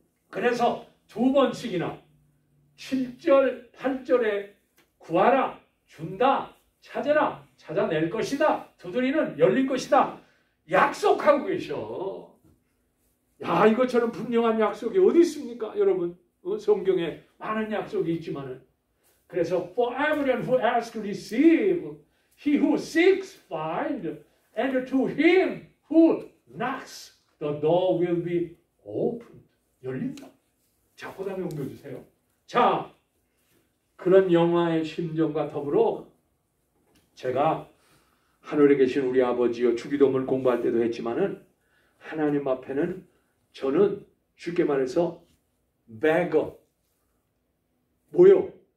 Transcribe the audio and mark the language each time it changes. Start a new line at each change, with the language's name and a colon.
Korean: 그래서 2번씩이나 7절, 8절에 구하라, 준다, 찾아라, 찾아낼 것이다, 두드리는 열릴 것이다. 약속하고 계셔. 야, 이것처럼 분명한 약속이 어디 있습니까? 여러분, 성경에 많은 약속이 있지만은. 그래서
English: for everyone who asks receive, he who seeks find, and to him who knocks the door will be opened.
Korean: 열린다. 자, 그 다음에 옮겨주세요. 자, 그런 영화의 심정과 더불어 제가 하늘에 계신 우리 아버지여 주기도문을 공부할 때도 했지만은 하나님 앞에는 저는 쉽게 말해서 beggar, 뭐요?